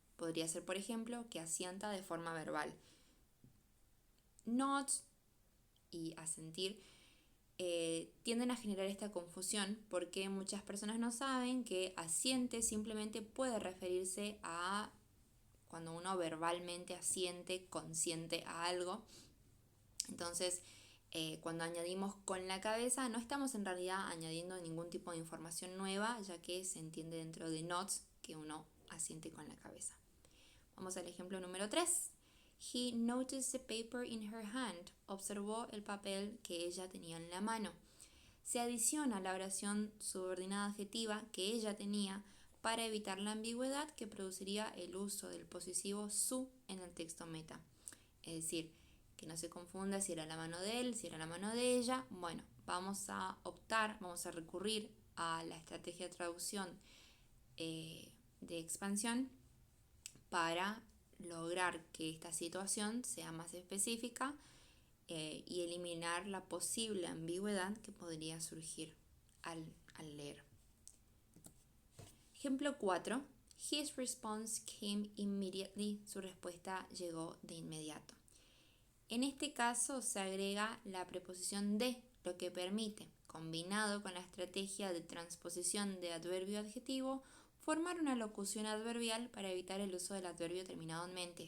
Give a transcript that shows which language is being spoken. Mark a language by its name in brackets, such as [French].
[Spanish] Podría ser, por ejemplo, que asienta de forma verbal. Nods y asentir tienden a generar esta confusión porque muchas personas no saben que asiente simplemente puede referirse a cuando uno verbalmente asiente, consiente a algo. Entonces, cuando añadimos con la cabeza, no estamos en realidad añadiendo ningún tipo de información nueva, ya que se entiende dentro de nods que uno asiente con la cabeza. Vamos al ejemplo número 3. [English] He noticed the paper in her hand. [Spanish] Observó el papel que ella tenía en la mano. Se adiciona la oración subordinada adjetiva que ella tenía para evitar la ambigüedad que produciría el uso del posesivo su en el texto meta. Es decir, que no se confunda si era la mano de él, si era la mano de ella. Bueno, vamos a recurrir a la estrategia de traducción de expansión para lograr que esta situación sea más específica y eliminar la posible ambigüedad que podría surgir al leer. Ejemplo 4. [English] His response came immediately. [Spanish] Su respuesta llegó de inmediato. En este caso se agrega la preposición de, lo que permite, combinado con la estrategia de transposición de adverbio-adjetivo, formar una locución adverbial para evitar el uso del adverbio terminado en mente.